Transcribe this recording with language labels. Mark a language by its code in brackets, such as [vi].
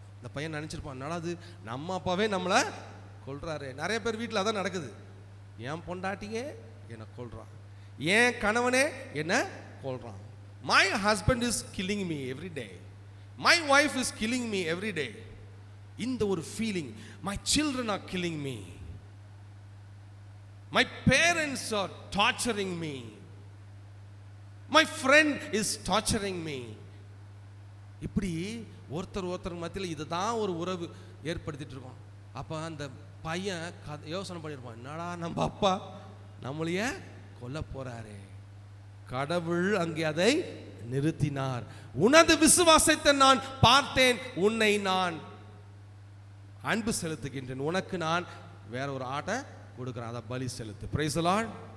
[ta] அந்த பையன் நினைச்சிருப்பான், என்னடா அது நம்ம அப்பாவே நம்மளை கொல்றாரு. நிறைய பேர் வீட்டில் அதான் நடக்குது. என் பொண்டாட்டியே என்னை கொல்றான், என் கணவனே என்ன கொல்றான். [en] My husband is killing me every day, my wife is killing me every day. [ta] இந்த ஒரு feeling, [en] My children are killing me, my parents are torturing me, my friend is torturing me. [ta] இப்படி ஒருத்தர் மத்தியில் இதுதான் ஒரு உறவு ஏற்படுத்திட்டு இருக்கோம். அப்போ அந்த பையன் யோசனை பண்ணியிருப்பான், என்னடா நம்ம அப்பா நம்மளைய கொல்ல போறாரே. கடவுள் அங்கே அதை நிறுத்தினார். உனது விசுவாசத்தை நான் பார்த்தேன், உன்னை நான் அன்பு செலுத்துகின்றேன், உனக்கு நான் வேற ஒரு ஆட்டை கொடுக்குறான், அதை பலி செலுத்து. [en] Praise the Lord.